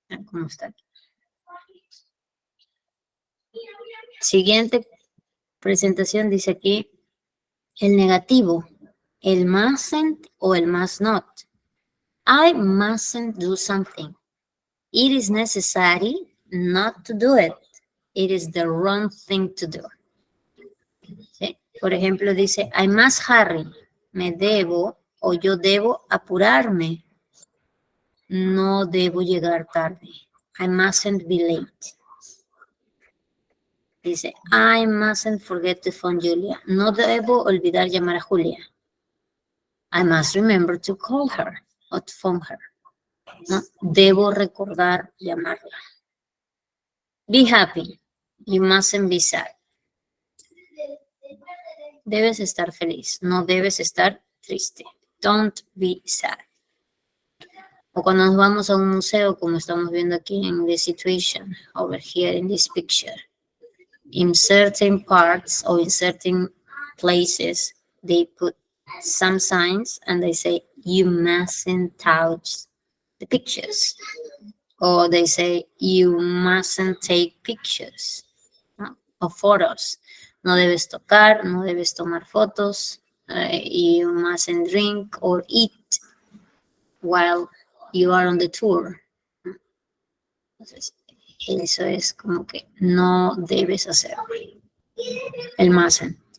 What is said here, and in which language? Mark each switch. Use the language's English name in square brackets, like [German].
[Spanish] ¿Cómo está aquí? Siguiente presentación dice aquí el negativo, el mustn't o el must not. [English] I mustn't do something. It is necessary not to do it. It is the wrong thing to do. [Spanish] ¿Sí? Por ejemplo, dice, [English] I must hurry. [Spanish] Me debo o yo debo apurarme. No debo llegar tarde. [English] I mustn't be late. Dice, I mustn't forget to phone Julia. [Spanish] No debo olvidar llamar a Julia. [English] I must remember to call her or to phone her. [Spanish] ¿No? Debo recordar llamarla. [English] Be happy. You mustn't be sad. [Spanish] Debes estar feliz. No debes estar triste. [English] Don't be sad. [Spanish] O cuando nos vamos a un museo, como estamos viendo aquí en [English] the situation, over here in this picture. In certain parts or in certain places, they put some signs and they say, you mustn't touch the pictures. Or they say, you mustn't take pictures, ¿no? O photos. [Spanish] No debes tocar, no debes tomar fotos. [English] You mustn't drink or eat while you are on the tour. [Spanish] Entonces, eso es como que no debes hacerlo. El mustn't.